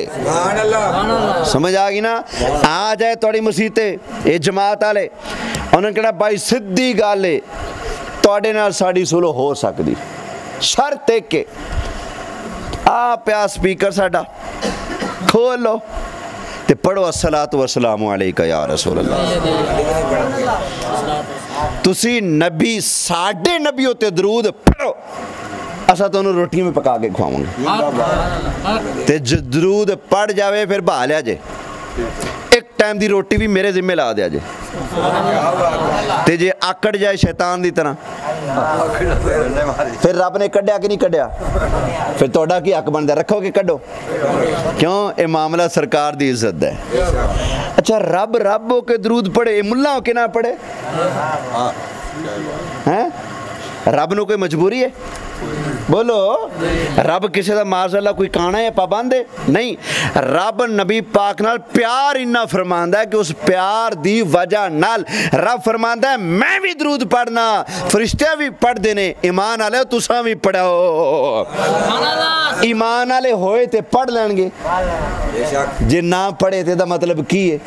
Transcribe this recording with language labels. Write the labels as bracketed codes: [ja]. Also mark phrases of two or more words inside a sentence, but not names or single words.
[pa] سمجھ آ گئی نا? آ جائے تھوڑی مصیبتے یہ جماعت والے، انہوں نے کہنا بھائی سیدھی گل ہے تہاڈے نال ساڈی صلح ہو سکدی، شرط ایک کہ آ پیا سپیکر ساڈا کھول لو تے پڑھو [ar] الصلاة والسلام عليك يا رسول الله. [pa] تسی نبی ساڈے نبی ہوتے درود پڑھو، اسا تہانوں روٹیاں بھی پکا کے کھواوانگے تے جو درود پڑھ جاوے فیر بہا لیا جے، ایک ٹائم دی روٹی بھی میرے ذمے لا دیا جے، تے جے آکڑ جائے شیطان دی طرح فیر رب نے کڈھیا کہ نہیں کڈھیا، فیر تہاڈا کی حق بندا, رکھو کہ کڈھو? کیوں? یہ معاملہ سرکار دی عزت ہے۔ اچھا رب رب ہو کے درود پڑھے، ملا ہو کے نہ پڑھے ہیں? رب نوں کوئی مجبوری ہے؟ بولو، رب کسی کا معاذاللہ کوئی کانا ہے، پابند ہے؟ نہیں. رب نبی پاک نال پیار اِنا فرماندا ہے کہ اس پیار دی وجہ نال رب فرماندا ہے میں بھی درود پڑھنا، فرشتے بھی پڑھتے نے، ایمان والے تساں بھی پڑھاؤ. ایمان والے ہوئے تے پڑھ لینگے، جے نہ پڑھے تے دا مطلب کی ہے?